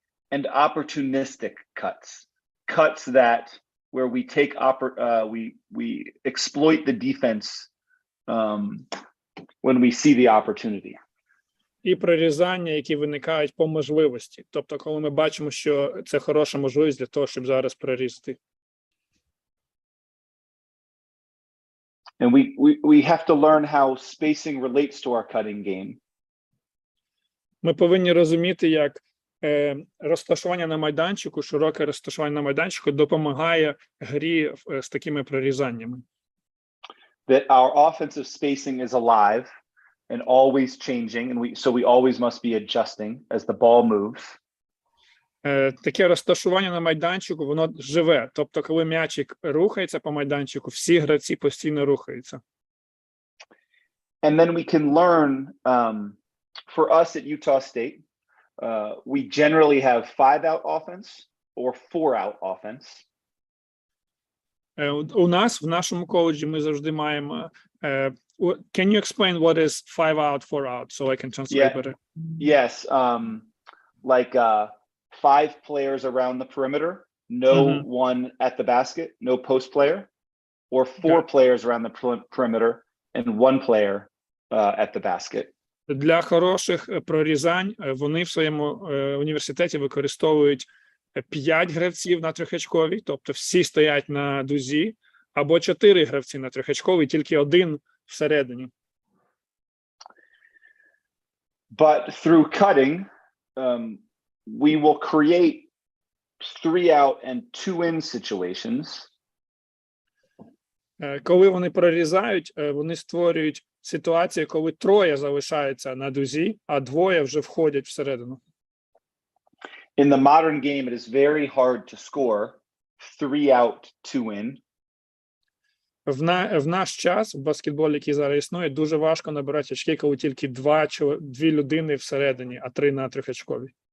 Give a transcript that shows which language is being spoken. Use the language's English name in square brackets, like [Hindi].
[English] And opportunistic cuts, cuts that where we take we exploit the defense when we see the opportunity. [Ukrainian] І прорізання, які виникають по можливості. Тобто, коли ми бачимо, що це хороша можливість для того, щоб зараз прорізати. [English] And we have to learn how spacing relates to our cutting game. [Ukrainian] Ми повинні розуміти, як розташування на майданчику, широке розташування на майданчику допомагає грі з такими прорізаннями. [English] That our offensive spacing is alive and always changing, and so we always must be adjusting as the ball moves. [Ukrainian] Таке розташування на майданчику, воно живе. Тобто, коли м'ячик рухається по майданчику, всі гравці постійно рухаються. [English] And then we can learn, for us at Utah State, we generally have 5-out offense or 4-out offense. [Ukrainian] У нас, в нашому коледжі, ми завжди маємо... [English] Can you explain what is 5-out, 4-out, so I can translate better? Yes, like 5 players around the perimeter, no one at the basket, no post player, or 4 players around the perimeter and 1 player at the basket. [Ukrainian] Для хороших прорізань вони в своєму університеті використовують 5 гравців на трьохочковій, тобто всі стоять на дузі, або 4 гравці на трьохочковій, тільки 1 всередині. [English] But through cutting, we will create 3-out and 2-in situations. [Ukrainian] Коли вони прорізають, вони створюють ситуацію, коли 3 залишаються на дузі, а 2 вже входять всередину. [English] In the modern game, it is very hard to score 3-out, 2-in. [Ukrainian] В наш час, в баскетболі, який зараз існує, дуже важко набирати очки, коли тільки дві людини всередині, а 3 на трьохочковій.